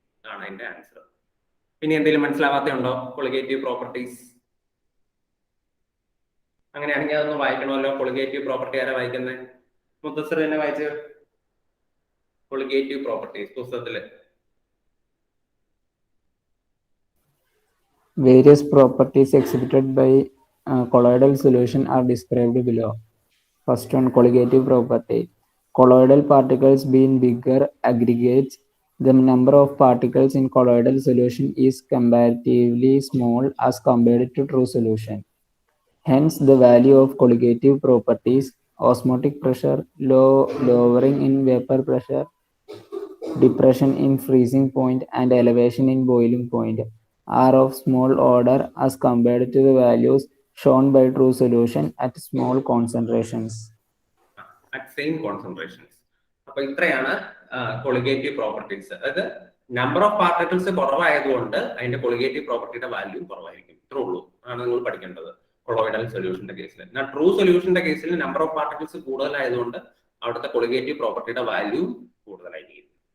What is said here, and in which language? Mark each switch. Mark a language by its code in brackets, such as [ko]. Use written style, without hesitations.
[ml] ആണ് അതിന്റെ ആൻസർ. പിന്നെ എന്തെങ്കിലും മനസ്സിലാവാത്തയുണ്ടോ? കൊളിഗേറ്റീവ് പ്രോപ്പർട്ടീസ് അങ്ങനെയാണെങ്കിൽ അതൊന്ന് വായിക്കണമല്ലോ. കൊളിഗേറ്റീവ് പ്രോപ്പർട്ടി ആരാ വായിക്കുന്നത്? മുദ്ദസർ തന്നെ വായിച്ച്. Colligative properties പുസ്തകത്തില് [en] Various properties exhibited by colloidal solution are described below. First one, colligative property. Colloidal particles being bigger aggregates, the number of particles in colloidal solution is comparatively small as compared to true solution. Hence, the value of colligative properties, osmotic pressure, lowering in vapor pressure, depression in freezing point, and elevation in boiling point, are of small order as compared to the values shown by true solution at small concentrations. At same concentrations. [ml] അപ്പൊ ഇത്രയാണ് colligative properties. അതായത് number of particles കുറവായതുകൊണ്ട് അതിന്റെ colligative പ്രോപ്പർട്ടിയുടെ value കുറവായിരിക്കും. ഇത്രേ ഉള്ളൂ ആണ് നിങ്ങൾ പഠിക്കേണ്ടത് കൊളോയിഡൽ സൊല്യൂഷന്റെ കേസിൽ. എന്നാൽ ട്രൂ സൊല്യൂഷന്റെ കേസിൽ നമ്പർ ഓഫ് പാർട്ടിക്കിൾസ് കൂടുതലായതുകൊണ്ട് അവിടുത്തെ കൊളിഗേറ്റീവ് പ്രോപ്പർട്ടിയുടെ വാല്യൂ കൂടുതലായിരിക്കും.